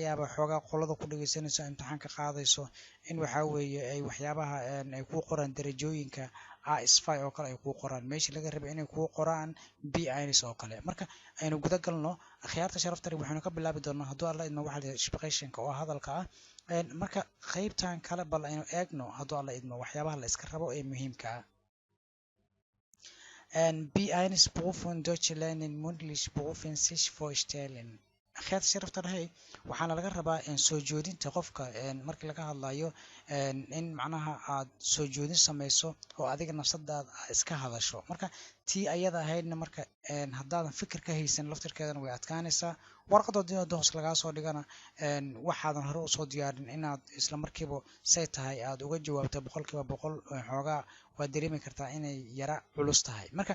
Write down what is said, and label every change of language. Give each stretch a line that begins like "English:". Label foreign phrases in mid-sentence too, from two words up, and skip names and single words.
Somali: yaabaa xoogaa qolada ku dhageysanayso imtixaanka qaadayso in waxaa weeye ay waxyaabaha ay ku qoraan darajooyinka AS5 oo kale ay ku qoraan meeshii laga rabay inay ku qoraan B1 oo kale marka aynu guda galno akhyaarta sharafta leh waxaynu ka bilaabi doonaa hadduu alla idmo waxa la inspirationka oo hadalka ah marka qaybtan kale bal aynu eegno hadduu alla idmo waxyaabaha la iska rabo ee muhiimka ah
German: B1 Prüfung Deutsche Lernen Mündlich Prüfung sich vorstellen
Somali: akhyaarta sharafta leh waxaana laga rabaa soo jeedinta qofka markii laga hadlayo in macnaha aad soo jeedin samayso oo adiga nafsadaada iska hadasho marka tii ayada ahaydna marka haddaadan fikir ka haysan laftirkeedana way adkaanaysaa warqadoodina hoos lagaa soo dhigana waxaadan hore usoo diyaarin inaad isla markiiba say tahay aad uga jawaabto 100% xoogaa waad dareemi kartaa inay yara culus tahay